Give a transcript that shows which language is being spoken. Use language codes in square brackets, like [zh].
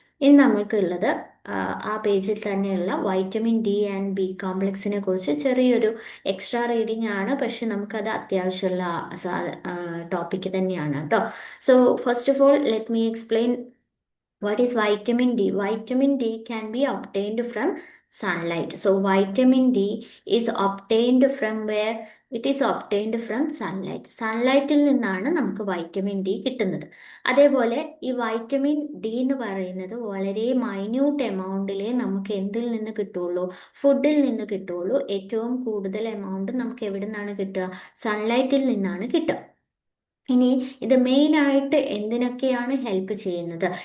[ml] ഇനി നമ്മൾക്കുള്ളത് ആ പേജിൽ തന്നെയുള്ള വൈറ്റമിൻ ഡി ആൻഡ് ബി കോംപ്ലക്സിനെ കുറിച്ച് ചെറിയൊരു എക്സ്ട്രാ റീഡിംഗ് ആണ്, പക്ഷെ നമുക്കത് അത്യാവശ്യമുള്ള ടോപ്പിക്ക് തന്നെയാണ് കേട്ടോ. [en] So first of all let me explain what is vitamin D. Vitamin D can be obtained from sunlight. So vitamin D is obtained from where? It is obtained from sunlight. [ml] സൺലൈറ്റിൽ നിന്നാണ് നമുക്ക് vitamin D കിട്ടുന്നത്. അതേപോലെ ഈ vitamin D എന്ന് പറയുന്നത് വളരെ minute എമൗണ്ടിലേ നമുക്ക് എന്തിൽ നിന്ന് കിട്ടുള്ളൂ? ഫുഡിൽ നിന്ന് കിട്ടുള്ളൂ. ഏറ്റവും കൂടുതൽ എമൗണ്ട് നമുക്ക് എവിടെ നിന്നാണ് കിട്ടുക? സൺലൈറ്റിൽ നിന്നാണ് കിട്ടുക. ഇനി ഇത് മെയിനായിട്ട് എന്തിനൊക്കെയാണ് ഹെൽപ്പ് ചെയ്യുന്നത്?